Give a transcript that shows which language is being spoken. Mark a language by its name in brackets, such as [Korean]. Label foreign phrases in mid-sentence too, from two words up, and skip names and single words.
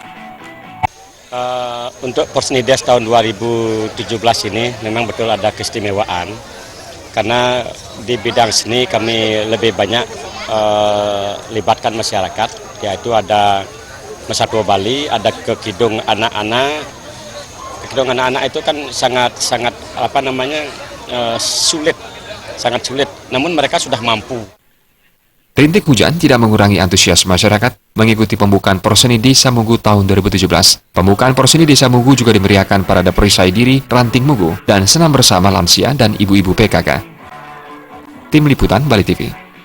[Indonesian] Untuk Porsenides tahun 2017 ini memang betul ada keistimewaan karena di bidang seni kami lebih banyak libatkan masyarakat, yaitu ada Mesatwa Bali, ada Kekidung anak-anak. Kekidung anak-anak itu kan sangat sulit, sangat sulit, namun mereka sudah mampu. Rintik hujan tidak mengurangi antusias masyarakat mengikuti pembukaan Porseni Desa Munggu tahun 2017. Pembukaan Porseni Desa Munggu juga dimeriahkan parade perisai diri Ranting Munggu dan senam bersama lansia dan ibu-ibu PKK. Tim Liputan Bali TV.